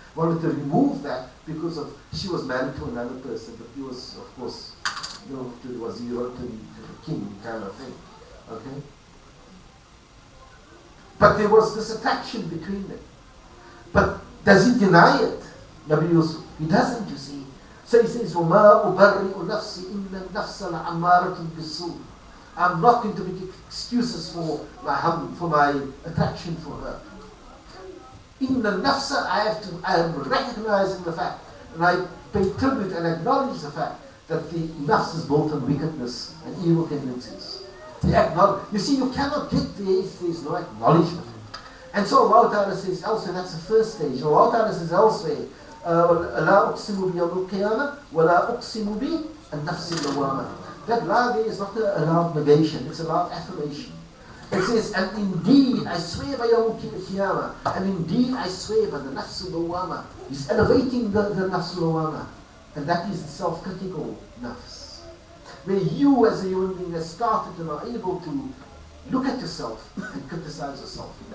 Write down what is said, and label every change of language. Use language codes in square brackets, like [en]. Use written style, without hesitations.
[en] Wanted to remove that because she was married to another person, but he was, of course, to the wazir or to the king kind of thing. Okay? But there was this attraction between them. But does he deny it? Nabi Yusuf, he doesn't, you see. [ar] So he says, وَمَا أُبَرِّئُ نَفْسِي إِنَّ النَّفْسَ لَعَمَّارَةٌ بِالسُّوءِ. [en] I'm not going to make excuses for my attraction for her. In the nafsa, I am recognizing the fact, and I pay tribute and acknowledge the fact that the nafs is built on wickedness and evil tendencies. You see, you cannot get there if there is no acknowledgement. And so Allah Ta'ala says elsewhere, that's the first stage. [ar] Allah Ta'ala says elsewhere, لَا أُقْسِمُ بِيَوْمِ الْقِيَامَةِ وَلَا أُقْسِمُ بِالنَّفْسِ اللَّوَّامَةِ. [en] That la there is not a loud negation, it's a loud affirmation. It says, and indeed I swear by Yawm al-Qiyamah, and indeed I swear by the Nafs al-Lawwama. He's elevating the Nafs al-Lawwama, and that is the self-critical Nafs. Where you as a human being has started and are able to look at yourself and criticize yourself.